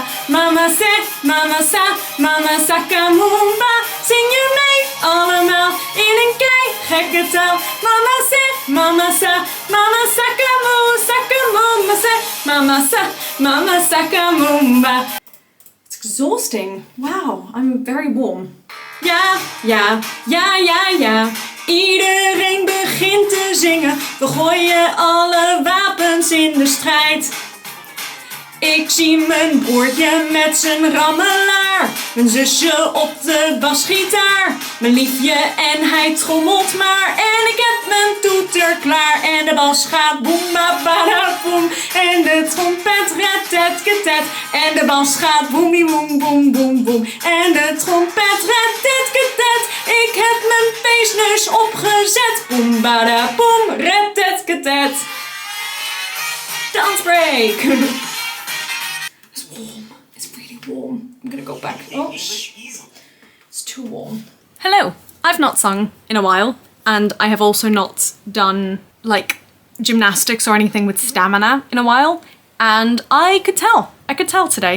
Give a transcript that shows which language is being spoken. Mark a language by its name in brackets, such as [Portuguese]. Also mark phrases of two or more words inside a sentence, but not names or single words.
[Dutch] Mama sa, mama sa, mama sakamumba. Zing je mee allemaal in een keigekke taal. Mama sa, mama sa, mama sakamu, sakamumba sa. Mama sa, mama sakamumba. [English] It's exhausting. Wow, I'm very warm. [Dutch] Ja, ja, ja, ja, ja. Iedereen begint te zingen, we gooien alle wapens in de strijd. Ik zie mijn broertje met zijn rammelaar, mijn zusje op de basgitaar, mijn liefje en hij trommelt maar. En ik heb mijn toeter klaar en de bas gaat boem ba bada boem. En de trompet ret tet ketet en de bas gaat boemie boem boem boem boem. En de trompet ret tet ketet, ik heb mijn feestneus opgezet. Boem bada boem, ret tet ketet. [English] Dance break! It's really warm. I'm gonna go back. Oh, it's too warm. Hello. I've not sung in a while, and I have also not done like gymnastics or anything with stamina in a while, and I could tell today.